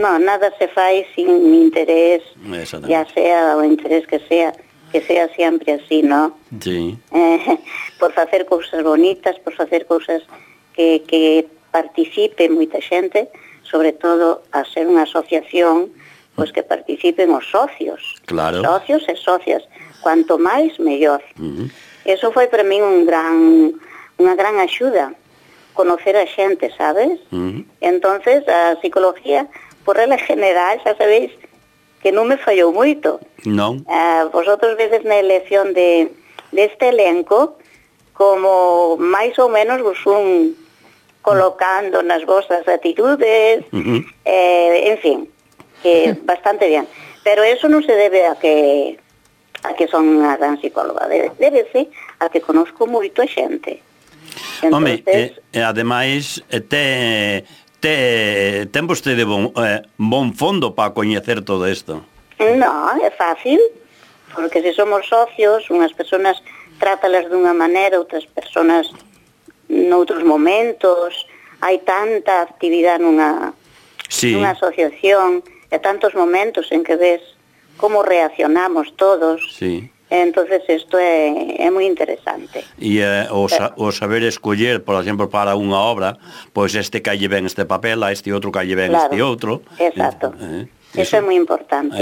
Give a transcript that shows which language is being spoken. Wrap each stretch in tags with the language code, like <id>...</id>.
<gl>nada se fai sin interés, ya sea o interés que sea sempre así, ¿no? Sí. Por facer cousas bonitas, por facer cousas que participe moita xente, sobre todo a ser unha asociación, pues que participen os socios. Claro. Socios e socias. Cuanto máis, mellor. Uh-huh. Eso foi para min unha gran axuda. Conocer a xente, sabes? Uh-huh. Entonces, a psicología, por regla general, xa sabéis que non me fallou moito. Non. Vosotros vedes na elección deste elenco, como máis ou menos vos un colocando nas vosas atitudes, uh-huh. En fin.</gl> <es>Que bastante bien, pero eso no se debe a que son una gran psicóloga, debe ser a que conozco</es> <gl>moito a xente. Entonces, home, ademais ten vostede de bon fondo para coñecer todo isto. No, é fácil, porque se somos socios, unhas personas trátalas dunha maneira, outras personas noutros momentos, hai tanta actividade nunha asociación.</gl> <es>Hay tantos momentos en que ves cómo reaccionamos todos. Sí. Entonces esto es muy interesante. Y saber escoger, por ejemplo, para una obra, pues este calle ven este papel, a este otro calle ven, claro, este otro. Exacto. Eso es muy importante.</es>